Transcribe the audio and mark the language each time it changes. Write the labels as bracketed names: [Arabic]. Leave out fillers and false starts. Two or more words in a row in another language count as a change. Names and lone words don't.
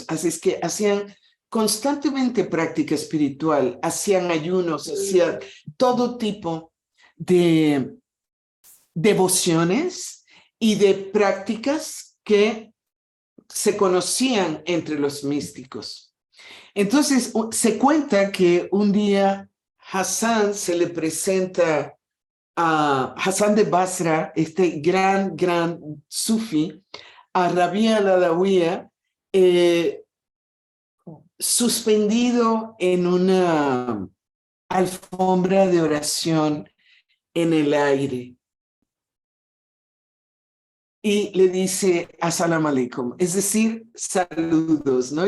[Spanish] Así es que hacían constantemente práctica espiritual, hacían ayunos, hacían todo tipo de devociones y de prácticas que se conocían entre los místicos. Entonces, se cuenta que un día Hassan se le presenta a Hassan de Basra, este gran sufi, a Rabi al-Adawiya, suspendido en una alfombra de oración en el aire. Y le dice [Arabic] السلام عليكم, [Spanish] es decir, saludos, ¿no?